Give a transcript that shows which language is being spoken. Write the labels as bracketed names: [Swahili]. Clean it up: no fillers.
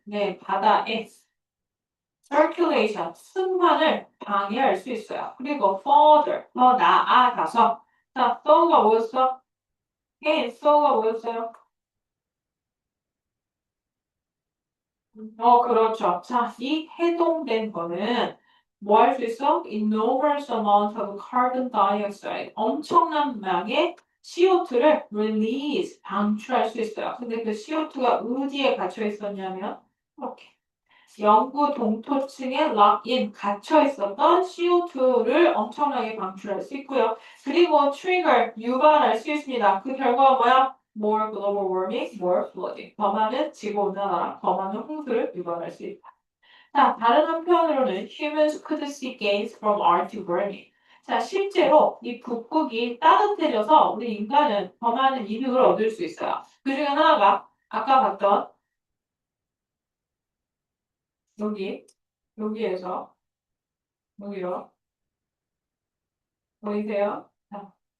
[Korean] 네, 바다의 circulation, 순환을 방해할 수 있어요. 그리고 further, 더 나아가서 자, so가 뭐였어? so가 뭐였어요? 그렇죠. 자, 이 해동된 거는 뭐 할 수 있어? [English] Enormous amount of carbon dioxide. [Korean] 엄청난 양의 CO2를 release, 방출할 수 있어요. 근데 그 CO2가 어디에 갇혀 있었냐면, 이렇게. 영구 동토층에 락인 갇혀 있었던 CO2를 엄청나게 방출할 수 있고요. 그리고 trigger 유발할 수 있습니다. 그 결과가 뭐야? [English] More global warming, more flooding. [Korean] 더 많은 지구온난화, 더 많은 홍수를 유발할 수 있다. 자, 다른 한편으로는 [English] humans could see gains from Arctic burning. [Korean] 자, 실제로 이 북극이 따뜻해져서 우리 인간은 더 많은 이득을 얻을 수 있어요. 그 중에 하나가 아까 봤던 여기, 여기에서 여기요. 보이세요? 자,